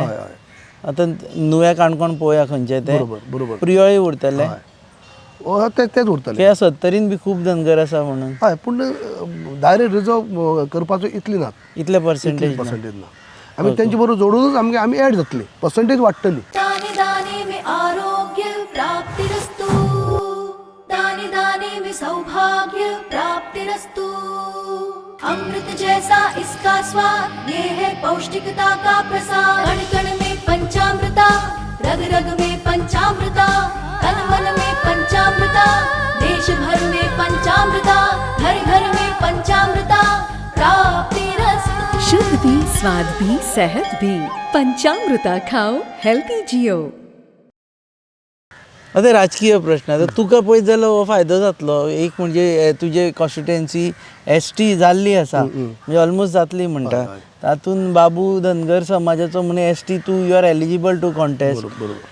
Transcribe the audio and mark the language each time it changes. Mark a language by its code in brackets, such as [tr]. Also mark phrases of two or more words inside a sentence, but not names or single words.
[kok] आतां नुव्या काणकोण पळोवया खंयचे ते बरोबर प्रियोळी उरतले तेच उरतले. त्या 70 बी खूब धनगर आसा म्हणून. हय पूण [en] direct reserve [kok] करपाचो इतली नात, इतले पर्सेंटेज ना. आमी तेंचे बरोबर जोडूनच आमी एड जातली, पर्सेंटेज वाडटली. [hi] दाने दाने में आरोग्य प्राप्तिरस्तु, दाने दाने में सौभाग्य प्राप्तिरस्तु, अमृत जैसा इसका स्वाद, ये है पौष्टिकता का प्रसाद, कण कण में पंचामृता, रग रग में पंचामृता, तन मन में पंचामृता, देश भर में पंचामृता, घर घर में पंचामृता प्राप्तिरस्तु. शुद्ध भी, स्वाद भी, सेहत भी. पंचामृता खाओ, हेल्थी जियो. [kok] आतां राजकीय प्रश्न आतां तुका पळयत जाल्यार हो फायदो जातलो. एक म्हणजे तुजे कॉन्स्टिट्युएन्सी एसटी जाल्ली आसा म्हणजे ऑलमोस्ट जातली म्हणटा. तातूंत बाबू धनगर समाजाचो म्हणे एसटी तूं [en] you are eligible to contest.